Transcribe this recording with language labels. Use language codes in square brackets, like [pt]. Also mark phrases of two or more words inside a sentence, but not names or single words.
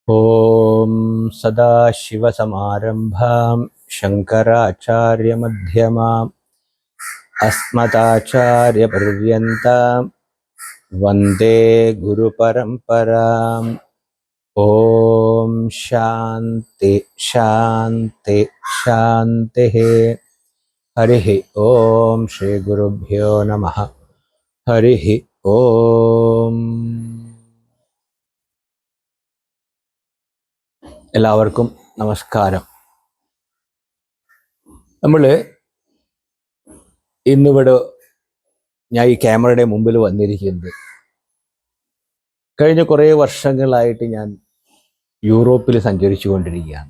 [sa] ॐ सदाशिवसमारम्भां शङ्कराचार्यमध्यमाम् अस्मदाचार्यपर्यन्तां वन्दे गुरुपरम्पराम्। ॐ शान्ति शान्ति शान्तिः। हरिः ॐ श्रीगुरुभ्यो नमः। हरिः ॐ. [ml] എല്ലാവർക്കും നമസ്കാരം. നമ്മൾ ഇന്നിവിടെ ഞാൻ ഈ ക്യാമറയുടെ മുമ്പിൽ വന്നിരിക്കുന്നത് കഴിഞ്ഞ കുറേ വർഷങ്ങളായിട്ട് ഞാൻ യൂറോപ്പിൽ സഞ്ചരിച്ചു കൊണ്ടിരിക്കുകയാണ്.